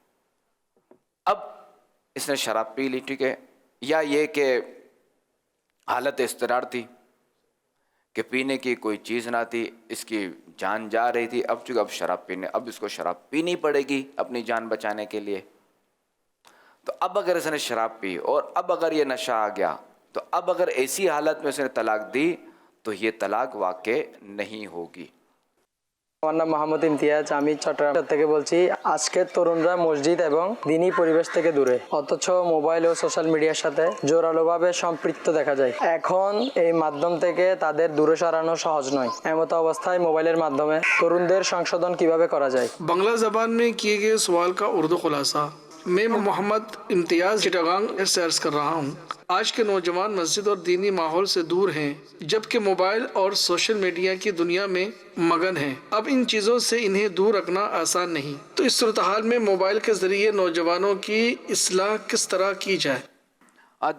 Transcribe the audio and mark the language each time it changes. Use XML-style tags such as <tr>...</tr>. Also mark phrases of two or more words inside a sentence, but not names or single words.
<ur>اب اس نے شراب پی لی، ٹھیک ہے، یا یہ کہ حالت اضطرار تھی کہ پینے کی کوئی چیز نہ تھی، اس کی جان جا رہی تھی، اب چونکہ اب اس کو شراب پینی پڑے گی اپنی جان بچانے کے لیے، تو اب اگر اس نے شراب پی اور اب اگر یہ نشہ آ گیا تو اب اگر ایسی حالت میں اس نے طلاق دی تو یہ طلاق واقع نہیں ہوگی۔</ur> <bn>আমার নাম মোহাম্মদ ইমতিয়াজ, আমি চট্টগ্রাম থেকে বলছি। আজকের তরুণরা মসজিদ এবং দিনী পরিবেশ থেকে দূরে, অথচ মোবাইল ও সোশ্যাল মিডিয়ার সাথে জোরালোভাবে সম্পৃক্ত দেখা যায়। এখন এই মাধ্যম থেকে তাদের দূরে সরানো সহজ নয়। এমত অবস্থায় মোবাইলের মাধ্যমে তরুণদের সংশোধন কিভাবে করা যায়?</bn> <ur>بنگلہ زبان میں کیے گئے سوال کا اردو خلاصہ۔ میں محمد امتیاز چٹاگانگ سے عرض کر رہا ہوں، آج کے نوجوان مسجد اور دینی ماحول سے دور ہیں، جبکہ موبائل اور سوشل میڈیا کی دنیا میں مگن ہیں۔ اب ان چیزوں سے انہیں دور رکھنا آسان نہیں، تو اس صورتحال میں موبائل کے ذریعے نوجوانوں کی اصلاح کس طرح کی جائے؟</ur>